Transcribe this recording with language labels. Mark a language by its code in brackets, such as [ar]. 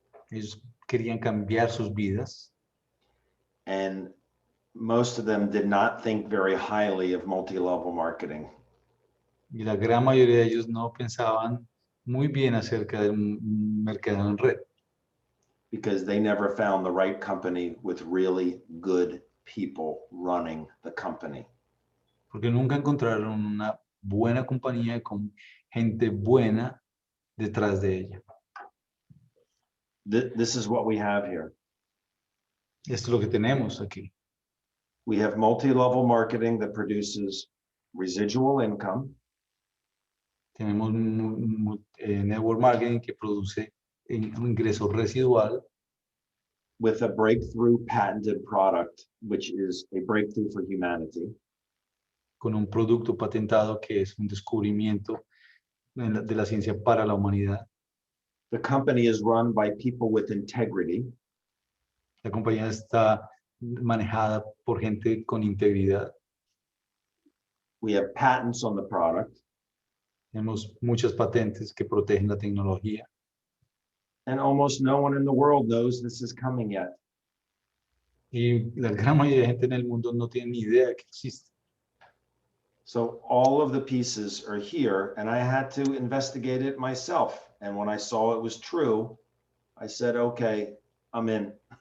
[es] Ellos querían cambiar sus vidas. [en] And most of them did not think very highly of multi-level marketing. [es] Y la gran mayoría de ellos no pensaban muy bien acerca del mercado en red. [en] Because they never found the right company with really good people running the company. [es] Porque nunca encontraron una buena compañía con gente buena detrás de ella. [en] This is what we have here. [es] Esto es lo que tenemos aquí. [en] We have multi-level marketing that produces residual income. [es] Tenemos network marketing que produce un ingreso residual. [en] With a breakthrough patented product, which is a breakthrough for humanity. [es] Con un producto patentado que es un descubrimiento de la ciencia para la humanidad. [en] The company is run by people with integrity. [es] La compañía está manejada por gente con integridad. [en] We have patents on the product. [es] Tenemos muchas patentes que protegen la tecnología. [en] And almost no one in the world knows this is coming yet. [es] Y la gran mayoría de gente en el mundo no tiene ni idea que existe. [en] So all of the pieces are here, and I had to investigate it myself. And when I saw it was true, I said, okay, I'm in.